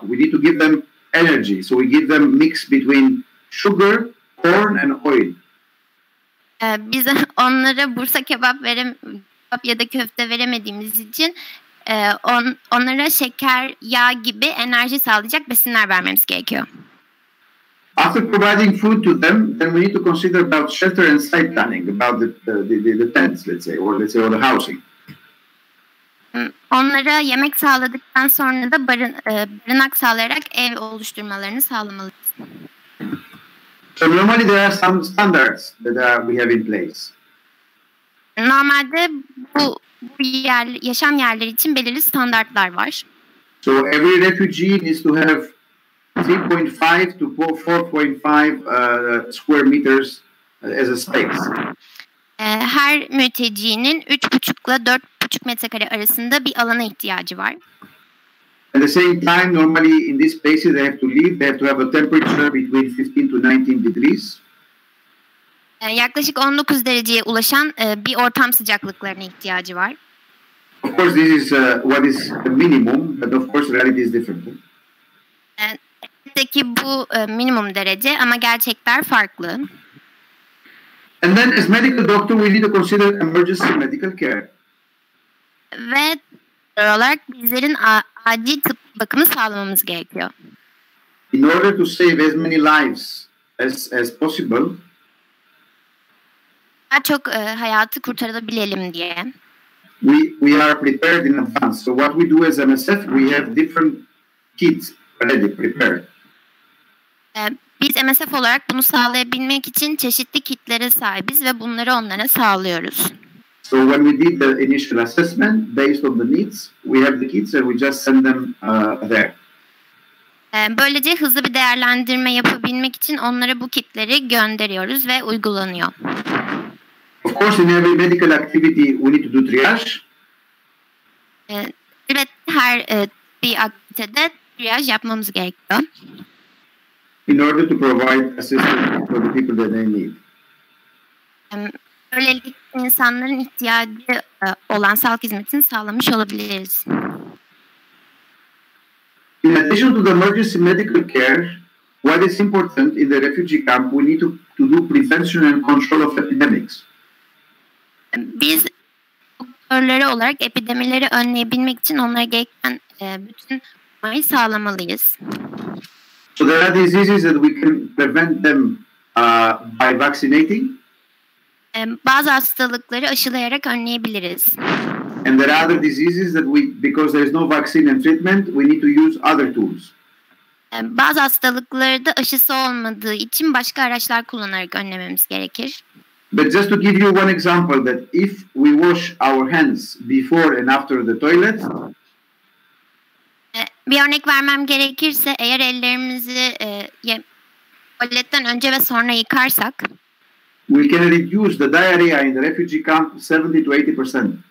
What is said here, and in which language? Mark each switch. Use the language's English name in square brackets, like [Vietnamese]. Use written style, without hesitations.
[English] We need to give them energy. So we give them mix between sugar, corn, and oil. [Turkish] Biz onlara bursa kebap ya da köfte veremediğimiz için onlara şeker, yağ gibi enerji sağlayacak besinler vermemiz gerekiyor. [English] After providing food to them, then we need to consider about shelter and site planning, about the tents, let's say, or the housing. [Turkish] Onlara yemek sağladıktan sonra da barınak sağlayarak ev oluşturmalarını sağlamalıyız. [English] So normally there are some standards that we have in place. [Turkish] Normalde bu yaşam yerleri için belirli standartlar var. [English] So every refugee needs to have 3.5 to 4.5 square meters as a space. [Turkish] Her mültecinin 3,5 ile 4,5 metrekare arasında bir alana ihtiyacı var. [English] At the same time, normally in these spaces they have to live. They have to have a temperature between 15 to 19 degrees. [Turkish] Yaklaşık 19 dereceye ulaşan bir ortam sıcaklıklarına ihtiyacı var. [English] Of course, this is what is the minimum, but of course reality is different. [Turkish] Elbette ki bu minimum derece ama gerçekler farklı. [English] And then as medical doctor, we need to consider emergency medical care. [Turkish] Ve olarak bizlerin acil tıp bakımı sağlamamız gerekiyor. [English] In order to save as many lives as possible, [Turkish] daha çok hayatı kurtarabilelim diye. [English] We are prepared in advance. So what we do as MSF, we have different kits already prepared. [Turkish] Biz MSF olarak bunu sağlayabilmek için çeşitli kitlere sahibiz ve bunları onlara sağlıyoruz. [English] So when we did the initial assessment based on the needs, we have the kits and we just send them there. [Turkish] Böylece hızlı bir değerlendirme yapabilmek için onlara bu kitleri gönderiyoruz ve uygulanıyor. [English] Of course, in every medical activity, we need to do triage. [Turkish] Evet, her bir aktivitede triyaj yapmamız gerekiyor. [English] In order to provide assistance for the people that they need. [Turkish] Böylelikle insanların ihtiyacı olan sağlık hizmetini sağlamış olabiliriz. [English] In addition to the emergency medical care, what is important in the refugee camp, we need to do prevention and control of epidemics. [Turkish] Biz doktorları olarak epidemileri önleyebilmek için onlara gereken bütün onayı sağlamalıyız. [English] So there are diseases that we can prevent them by vaccinating. [Turkish] Bazı hastalıkları aşılayarak önleyebiliriz. [English] And there are other diseases that because there is no vaccine and treatment, we need to use other tools. [Turkish] Bazı hastalıkları da aşısı olmadığı için başka araçlar kullanarak önlememiz gerekir. [English] But just to give you one example, that if we wash our hands before and after the toilet, [Turkish] bir örnek vermem gerekirse eğer ellerimizi tuvaletten önce ve sonra yıkarsak, [English] we can reduce the diarrhea in the refugee camp 70 to 80%.